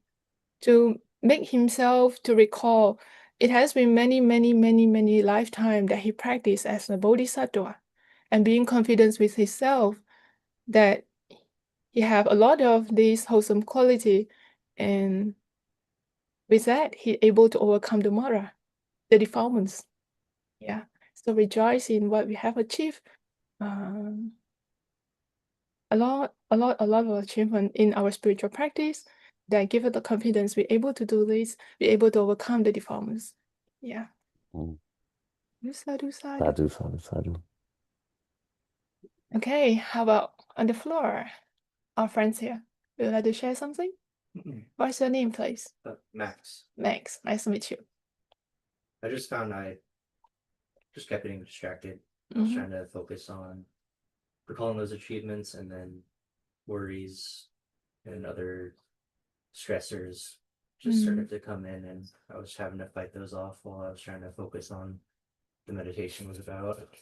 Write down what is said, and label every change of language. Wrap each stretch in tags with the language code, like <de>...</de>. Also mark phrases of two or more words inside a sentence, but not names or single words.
<en>To make himself to recall, it has been many lifetimes that he practiced as a bodhisattva, and being confident with himself that he have a lot of these wholesome quality, and with that he able to overcome the Mara, the defilements. Yeah. So rejoice in what we have achieved. A lot of achievement in our spiritual practice that give us the confidence we're able to do this, we're able to overcome the defilements. Yeah. Mm. Sadhu. Sadhu. Okay, how about on the floor? Our friends here. Would you like to share something? What's your name, please? Max. Max, nice to meet you. I just found I just kept getting distracted. I was trying to focus on recalling those achievements, and then worries and other stressors just started to come in, and I was having to fight those off while I was trying to focus on the meditation was about.</en>